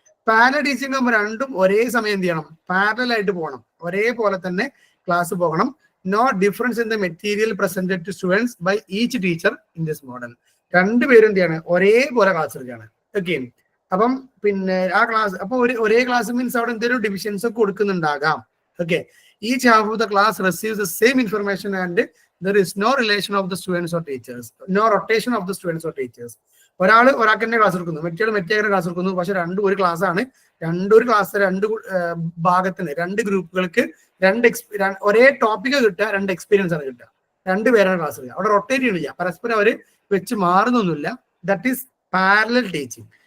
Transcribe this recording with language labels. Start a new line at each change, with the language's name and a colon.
Malayalam: Parallel teaching ആകുമ്പോൾ രണ്ടും ഒരേ സമയം എന്ത് ചെയ്യണം, പാരലൽ ആയിട്ട് പോകണം, ഒരേപോലെ തന്നെ ക്ലാസ് പോകണം.
English: No difference in the material presented to students by each teacher in this model.
Malayalam: രണ്ടുപേരും എന്ത് ചെയ്യാണ്, ഒരേപോലെ ക്ലാസ് എടുക്കുകയാണ്. ഓക്കെ, അപ്പം ആ ക്ലാസ് അപ്പൊ ഒരേ ക്ലാസ് മീൻസ് അവിടെ എന്തെങ്കിലും ഡിവിഷൻസ് ഒക്കെ കൊടുക്കുന്നുണ്ടാകാം.
English: Okay, each half of the class receives the same information and there is no relation of the students or teachers, no rotation of the students or teachers.
Malayalam: ഒരാൾക്ക് തന്നെ class എടുക്കുന്നു, മറ്റേ class എടുക്കുന്നു, പക്ഷെ രണ്ടും ഒരു ക്ലാസ് ആണ്. ഒരു ക്ലാസ് രണ്ട് ഭാഗത്തിന് 2 ഗ്രൂപ്പുകൾക്ക് ഒരേ ടോപ്പിക് കിട്ടുക, 2 എക്സ്പീരിയൻസ് ആണ് കിട്ടുക. 2 പേരാണ് ക്ലാസ് എടുക്കുക. അവിടെ റൊട്ടേറ്റ് ചെയ്യണില്ല, പരസ്പരം അവര് വെച്ച് മാറുന്നൊന്നുമില്ല.
English: That is parallel teaching.